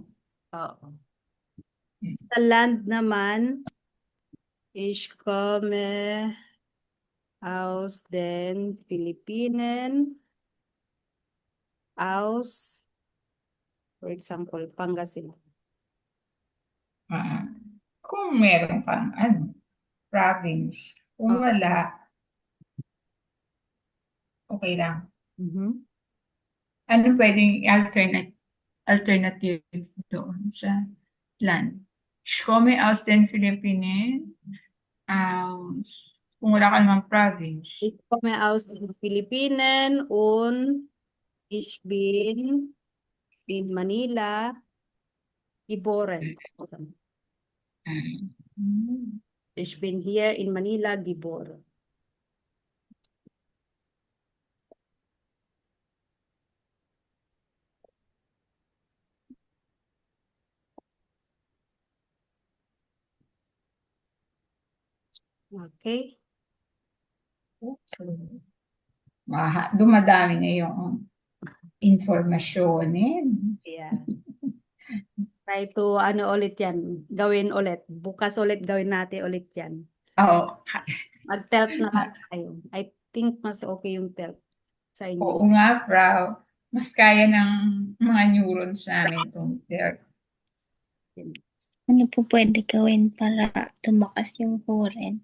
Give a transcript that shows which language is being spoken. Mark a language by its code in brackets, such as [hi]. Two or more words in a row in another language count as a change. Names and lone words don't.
[tl] Oo. Sa land naman, [de] ich komme aus den Philippinen, aus, [en] for example, Pangasinan. [tl] Kung meron kang province. Kung wala, okay lang. Ano pwedeng alternative doon sa land? [de] Ich komme aus den Philippinen. [tl] Kung wala ka namang province. [de] Ich komme aus den Philippinen und ich bin in Manila geboren. Ich bin hier in Manila geboren. [en] Okay. [tl] Dumadami na yung informasyon [en] Yeah. Try to [tl] ulit yan. Gawin ulit. Bukas ulit gawin natin ulit yan. Oo. Mag-TELP na lang tayo. [en] I think [tl] mas okay yung TELP sa inyo. Oo nga, Frau. Mas kaya ng mga neurons namin itong Ano po pwede gawin para tumakas yung current?